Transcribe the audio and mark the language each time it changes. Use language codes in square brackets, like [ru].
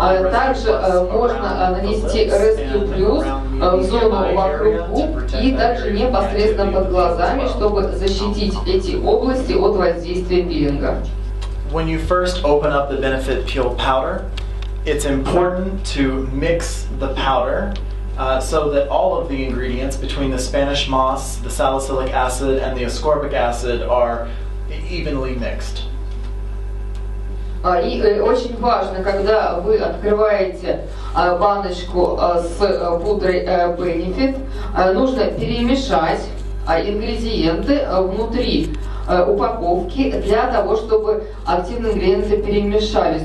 [ru] Также можно нанести Rescue Plus в зону вокруг губ и также непосредственно под глазами, чтобы защитить эти области от воздействия пилинга. [en] When you first open up the Benefit Peel powder, it's important to mix the powder so that all of the ingredients between the Spanish moss, the salicylic acid, and the ascorbic acid are evenly mixed. [ru] И очень важно, когда вы открываете баночку с пудрой Benefit, нужно перемешать ингредиенты внутри упаковки для того, чтобы активные ингредиенты перемешались.